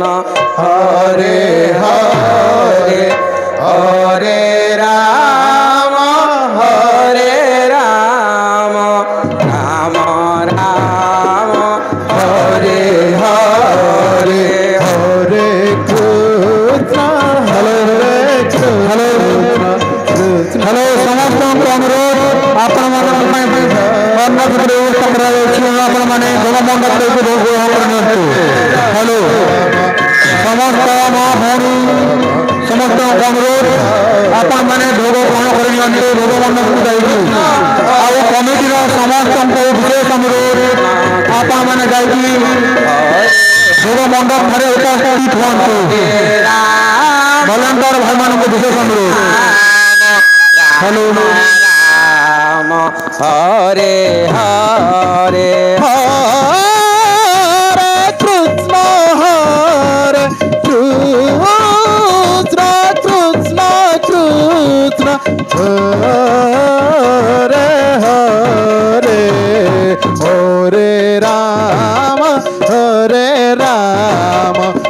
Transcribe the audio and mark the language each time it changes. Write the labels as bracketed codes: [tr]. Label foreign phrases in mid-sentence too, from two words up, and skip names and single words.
[bn] হরে হরে হরে রাম রাম রাম রাম হরে হরে হরে কৃষ্ণ হরে কৃষ্ণ [or] হ্যালো ସମସ୍ତଙ୍କୁ ଅନୁରୋଧ ଆପଣମାନଙ୍କ ପାଇଁ ଅନ୍ନପୂଜାର ବ୍ୟବସ୍ଥା କରାଯାଉଛି ଆପଣମାନେ ଜଗମଣ୍ଡପରେ ଭୋଗ କରିନିଅନ୍ତୁ। ହ୍ୟାଲୋ ସମସ୍ତ ମା ଭଉଣୀ ସମସ୍ତଙ୍କୁ ଅନୁରୋଧ ଆପଣମାନେ ଭୋଗ ଗ୍ରହଣ କରିନିଅନ୍ତୁ ଭୋଗ ମଣ୍ଡପକୁ ଯାଇକି। ଆଉ କମିଟିର ସମସ୍ତଙ୍କୁ ବିଶେଷ ଅନୁରୋଧ ଆପଣମାନେ ଯାଇକି ଭୋଗ ମଣ୍ଡପ ଠାରେ ଉପସ୍ଥିତ ହୁଅନ୍ତୁ। ଭଲେଣ୍ଟିୟର ଭାଇମାନଙ୍କୁ ବିଶେଷ ଅନୁରୋଧ। ହ୍ୟାଲୋ ରାମ ହରେ ହରେ [bn] হরে কৃষ্ণ হরে কৃষ্ণ কৃষ্ণ কৃষ্ণ হরে হরে হরে রাম রাম